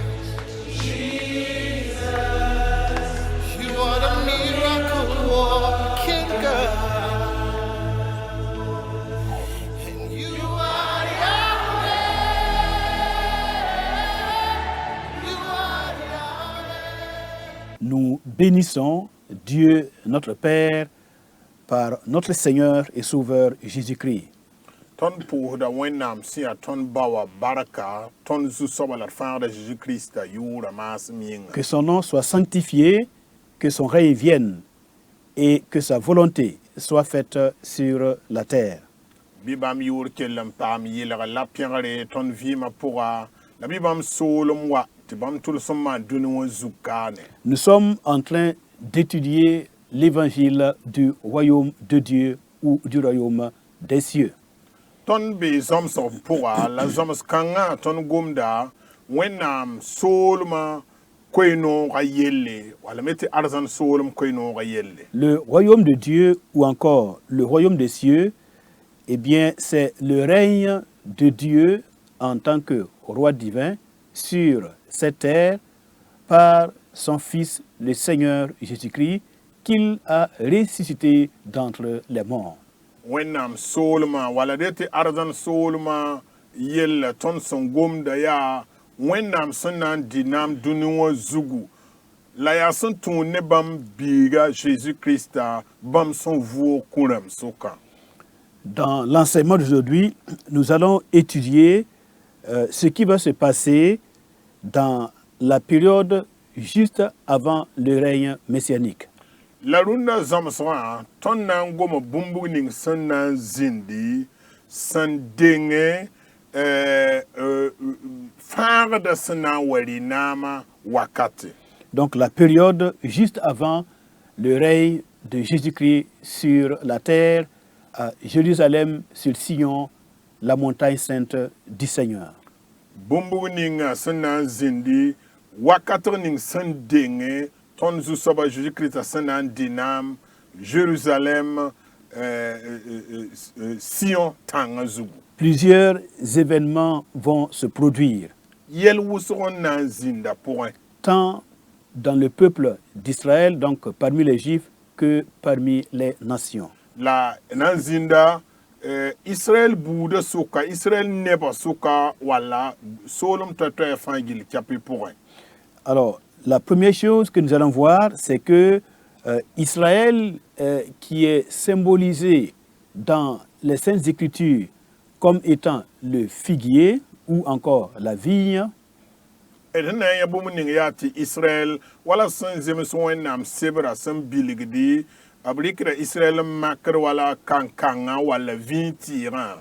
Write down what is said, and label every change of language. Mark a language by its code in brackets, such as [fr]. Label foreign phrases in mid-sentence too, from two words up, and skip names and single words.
[en] You are the miracle working God, and you are Yahweh. You are Yahweh. [fr] Nous bénissons Dieu notre Père par notre Seigneur et Sauveur Jésus-Christ. [mos] Ton puhda wẽnnaam sẽn yaa tõnd bawa barka tõnd zu-soaba la d fãagda Jésus-Christa yʋʋra maasem yĩnga. [fr] Que son nom soit sanctifié, que son règne vienne et que sa volonté soit faite sur la terre. [mos] Bɩ bãmb yʋʋr kell n paam yɩlg la pẽgre tõnd vɩɩmã pʋga la bɩ bãmb soolem wa tɩ bãmb tʋls n maan dũni wã zug-kaane. [fr] Nous sommes en train d'étudier l'évangile du royaume de Dieu ou du royaume des cieux. [mos] Tõnd bee zõmsg pʋga la zõms-kãngã tõnd gomda wẽnnaam soolmã koe-noogã yelle wala me tɩ arzãn soolem koe-noogã yelle. [fr] Le royaume de Dieu ou encore le royaume des cieux, eh bien, c'est le règne de Dieu en tant que roi divin sur cette terre par son Fils, le Seigneur Jésus-Christ, qu'il a ressuscité d'entre les morts. [mos] Wẽnnaam soolmã wala de tɩ arzãn soolmã yella tõnd sẽn gomda yaa wẽnnaam sẽn na n dɩ naam dũni wã zugu la yaa sẽn tũud ne bãmb biiga Jésus-Christa bãmb sẽn vʋʋg kũrãm sʋkã. [fr] Dans l'enseignement d'aujourd'hui, nous allons étudier ce qui va se passer dans la période juste avant le règne messianique. [mos] La rũndã zãmsgã tõnd na n goma bũmb ning sẽn na n zĩndi sẽn denge fãagda sẽn na n wa rɩ-naamã wakate. [fr] Donc la période juste avant le règne de Jésus-Christ sur la terre, à Jérusalem, sur Sion, la montagne sainte du Seigneur. [mos] Bũmb ninga sẽn na n zĩndi wakatg ning sẽn denge tõnd zu-soaba Jésus-Christa sẽn na n dɩ naam Jérusalem Sion tãngã zugu. [fr] Plusieurs événements vont se produire, [mos] Yɛl wʋsg n na n zĩnda pʋgẽ [fr] tant dans le peuple d'Israël, donc parmi les Juifs, que parmi les nations. [mos] la na n zĩnda Israël buudã sʋka, Israël nebã sʋka wala soolem toɛ-toɛɛ fãa gill kapɩ pʋgẽ. [fr] Alors, la première chose que nous allons voir, c'est que Israël, qui est symbolisé dans les Saintes Écritures comme étant le figuier ou encore la vigne, [mos] d sẽn na n yã bũmb ning yaa tɩ Israël wala sẽn zems wẽnnaam sebra sẽn bilgdi b rɩkda Israël n makd wala kãn-kãngã wala vĩig tɩɩgã.